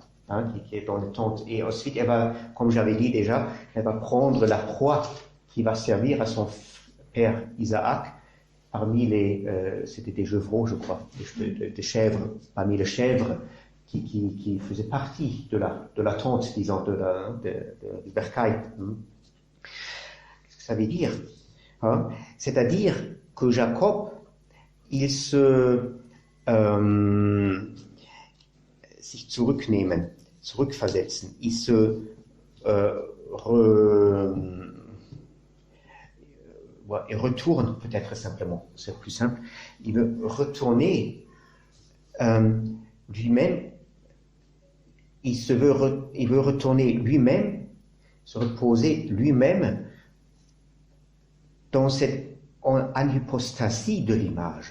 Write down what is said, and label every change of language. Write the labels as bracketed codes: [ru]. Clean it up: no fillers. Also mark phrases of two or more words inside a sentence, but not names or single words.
[fr] Hein, qui est dans le tente. Et ensuite, elle va, comme j'avais dit déjà, elle va prendre la proie qui va servir à son père Isaac parmi c'était des chevreaux, je crois, des chèvres, parmi les chèvres qui faisaient partie de la tente, disons, du bercail. Qu'est-ce que ça veut dire? Hein? C'est-à-dire que Jacob, il se [de] sich zurücknehmen, zurückversetzen. [fr] Il se il retourne peut-être simplement, c'est plus simple. Il veut retourner lui-même. Il veut retourner lui-même, se reposer lui-même dans cette anipostasie de l'image.